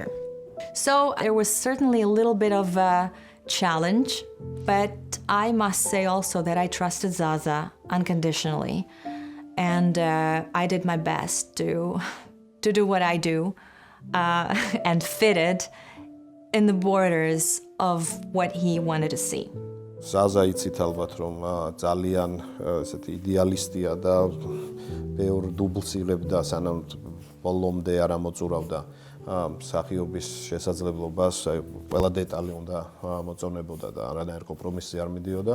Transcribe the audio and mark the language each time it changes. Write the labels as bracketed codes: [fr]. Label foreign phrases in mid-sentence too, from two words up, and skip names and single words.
[en] So there was certainly a little bit of a challenge, but I must say also that I trusted Zaza unconditionally, and I did my best to do what I do and fit it in the borders of what he wanted to see. [ka] Zaza იცით ალბათ რომ ძალიან ესეთი იდეალისტია და ბევრ დუბლს იღებდა სანამ ბოლომდე არ ამოწურავდა მსახიობის შესაძლებლობას ყველა დეტალი უნდა მოწონებოდა და არანაირ კომპრომისზე არ მიდიოდა.